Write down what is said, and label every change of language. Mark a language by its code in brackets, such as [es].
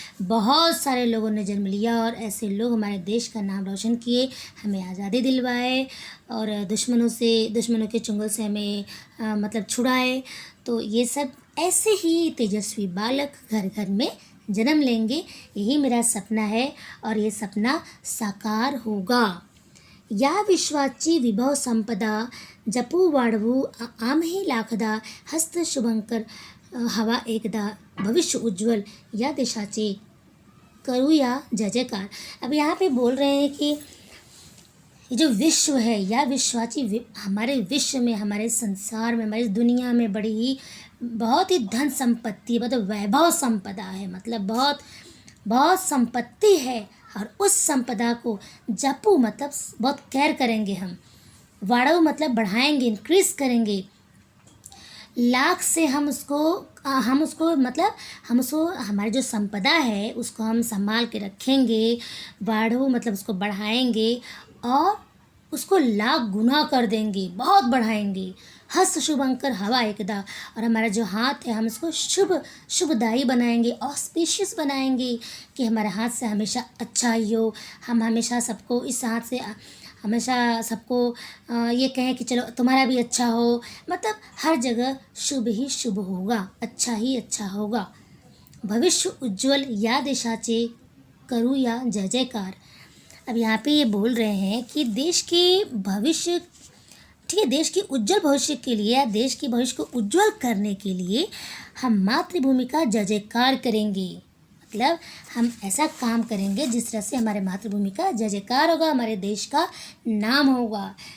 [hi] बहुत सारे लोगों ने जन्म लिया, और ऐसे लोग हमारे देश का नाम रोशन किए, हमें आज़ादी दिलवाए, और दुश्मनों के चुंगल से हमें मतलब छुड़ाए। तो ये सब ऐसे ही तेजस्वी बालक घर घर में जन्म लेंगे, यही मेरा सपना है, और ये सपना साकार होगा। [mr] या विश्वाची विभव संपदा, जपू वाढवू आम्ही लाखदा, हस्त शुभंकर हवा एकदा, भविष्य उज्ज्वल या देशाचे करूया जय जयकार। [hi] अब यहाँ पे बोल रहे हैं कि ये जो विश्व है या हमारे विश्व में, हमारे संसार में, हमारी दुनिया में बड़ी ही बहुत ही धन संपत्ति, मतलब वैभव संपदा है, मतलब बहुत बहुत संपत्ति है। और उस संपदा को जपू मतलब बहुत केयर करेंगे हम, वाड़ो मतलब बढ़ाएंगे, इंक्रीज करेंगे। लाख से हम उसको मतलब हम उसको हमारी जो संपदा है उसको हम संभाल के रखेंगे। बाढ़ो मतलब उसको बढ़ाएंगे और उसको लाख गुना कर देंगे, बहुत बढ़ाएंगे। [mr] हस्त शुभंकर हवा एकदा, [hi] और हमारा जो हाथ है हम उसको शुभदायी बनाएंगे, ऑस्पिशियस बनाएंगे कि हमारे हाथ से हमेशा अच्छा ही हो। हम हमेशा सबको इस हाथ से हमेशा सबको ये कहें कि चलो तुम्हारा भी अच्छा हो, मतलब हर जगह शुभ ही शुभ होगा, अच्छा ही अच्छा होगा। [mr] भविष्य उज्ज्वल या देशाचे करूया जय जयकार। [hi] अब यहाँ पे ये बोल रहे हैं कि देश के भविष्य, ठीक है, देश की उज्जवल भविष्य के लिए या देश के भविष्य को उज्जवल करने के लिए हम मातृभूमि का जय जयकार करेंगे। मतलब हम ऐसा काम करेंगे जिस तरह से हमारे मातृभूमि का जय जयकार होगा, हमारे देश का नाम होगा।